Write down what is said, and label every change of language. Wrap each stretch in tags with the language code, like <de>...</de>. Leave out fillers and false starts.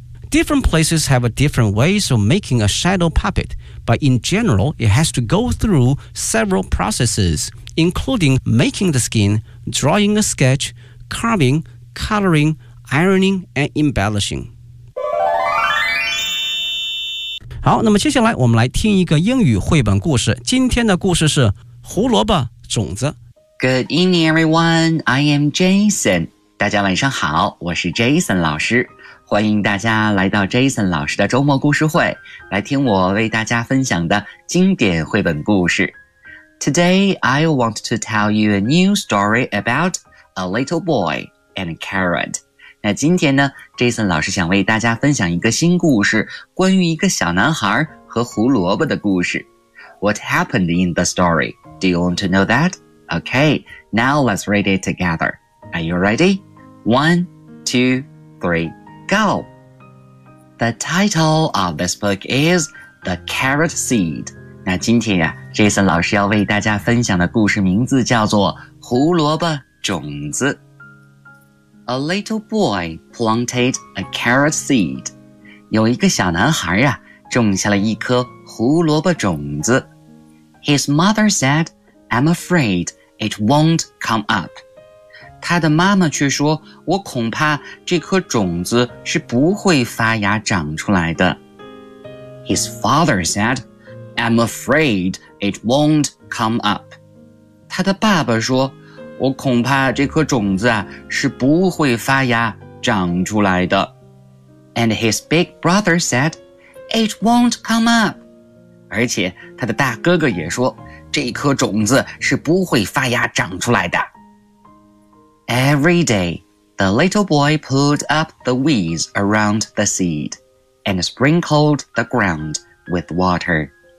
<en>Different places have a different ways of making a shadow puppet, but in general, it has to go through several processes. Including making the skin, drawing a sketch, carving, coloring, ironing, and embellishing.</en> <zh>好，那么接下来我们来听一个英语绘本故事。今天的故事是胡萝卜种子。</zh> <en>Good evening, everyone. I am Jason.</en> <zh>大家晚上好，我是 Jason 老师。欢迎大家来到 Jason 老师的周末故事会，来听我为大家分享的经典绘本故事。</zh> <en>Today, I want to tell you a new story about a little boy and a carrot.</en> <zh>那今天呢 ,Jason 老师想为大家分享一个新故事关于一个小男孩和胡萝卜的故事。</zh> <en>What happened in the story? Do you want to know that? Okay, now let's read it together. Are you ready? One, two, three, go! The title of this book is The Carrot Seed.</en> <zh>那今天呀 ,Jason 老师要为大家分享的故事名字叫做胡萝卜种子。</zh> <en>A little boy planted a carrot seed.</en> <zh>有一个小男孩呀种下了一颗胡萝卜种子。</zh> <en>His mother said, I'm afraid it won't come up.</en> <zh>他的妈妈却说我恐怕这颗种子是不会发芽长出来的。</zh> <en>His father said,I'm afraid it won't come up.</en> <zh>他的爸爸说，我恐怕这颗种子啊，是不会发芽长出来的。</zh> <en>And his big brother said, it won't come up.</en> <zh>而且他的大哥哥也说，这颗种子是不会发芽长出来的。</zh> <en>Every day, the little boy pulled up the weeds around the seed and sprinkled the ground with water.</en>